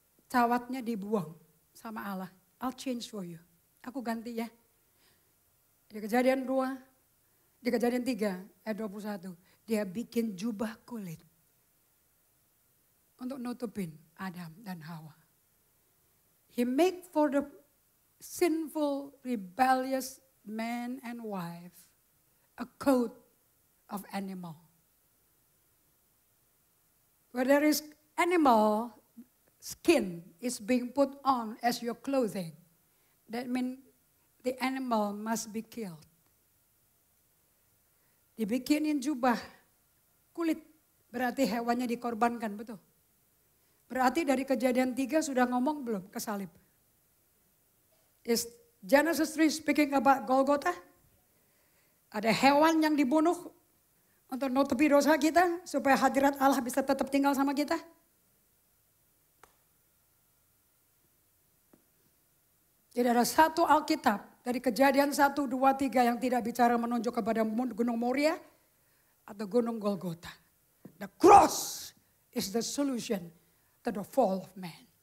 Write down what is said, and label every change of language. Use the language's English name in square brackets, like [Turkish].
[Indonesian] Cawatnya dibuang sama Allah. [English] I'll change for you. [Indonesian] Aku ganti ya. Di Kejadian 2, di Kejadian 3 ayat 21. Dia bikin jubah kulit. Untuk nutupin Adam dan Hawa. [English] He make for the sinful, rebellious man and wife a coat of animal. Where there is animal skin is being put on as your clothing. That means the animal must be killed. [Indonesian] Dibikinin jubah kulit, berarti hewannya dikorbankan, betul. Berarti dari Kejadian 3 sudah ngomong belum ke salib? [English] Is Genesis 3 speaking about Golgotha? [Indonesian] Ada hewan yang dibunuh untuk nutupi dosa kita supaya hadirat Allah bisa tetap tinggal sama kita? Jadi ada satu Alkitab dari Kejadian 1, 2, 3 yang tidak bicara menunjuk kepada Gunung Moria atau Gunung Golgotha. [English] The cross is the solution to the fall of man.